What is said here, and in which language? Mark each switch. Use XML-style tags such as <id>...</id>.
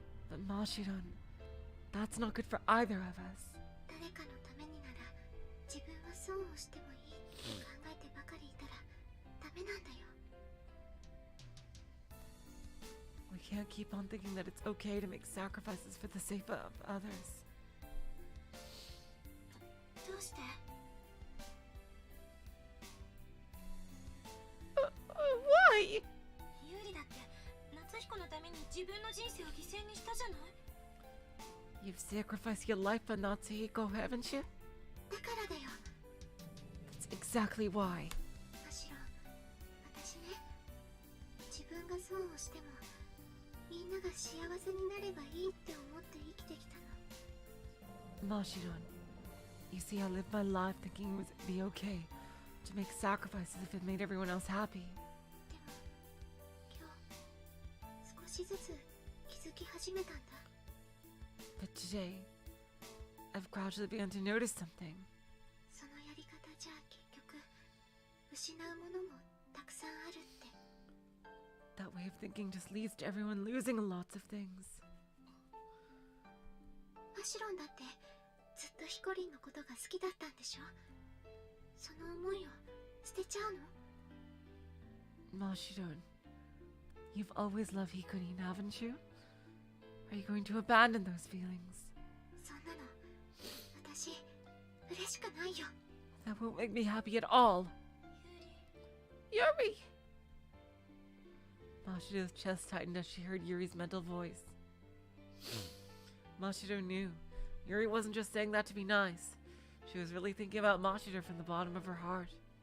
<en>But Mashiron, that's not good for either of us.</en> <ja>誰かのためになら自分は損をしてもいいって考えてばかりいたらダメなんだよ。</ja> <en>We can't keep on thinking that it's okay to make sacrifices for the sake of others.</en> <ja>どうして？</ja> <en>Why?</en> <ja>ユーリだって夏彦のために自分の人生を犠牲にしたじゃない。</ja> <en>You've sacrificed your life for Natsuhiko, haven't you?</en> <ja>だからだよ。</ja> <en>That's exactly why.</en> <ja>むしろ私ね、自分が損をしてもみんなが幸せになればいいって思って生きてきたの。</ja> <en>Mashiron, you see, I lived my life thinking it would be okay to make sacrifices if it made everyone else happy.</en> <ja>でも今日少しずつ気づき始めたんだ。</ja> <en>But today, I've gradually begun to notice something.</en> <ja>そのやり方じゃ結局失うものもたくさんあるって。</ja> <en>That way of thinking just leads to everyone losing lots of things.</en> <ja>マシロンだってずっとヒコリンのことが好きだったんでしょ。その思いを捨てちゃうの？</ja> <en>Mashiron, you've always loved Hikurin, haven't you? Are you going to abandon those feelings?</en> <ja>そんなの私嬉しくないよ。</ja> <en>That won't make me happy at all. Yuri! Mashiro's chest tightened as she heard Yuri's mental voice. Mashiro knew. Yuri wasn't just saying that to be nice. She was really thinking about Mashiro from the bottom of her heart.</en>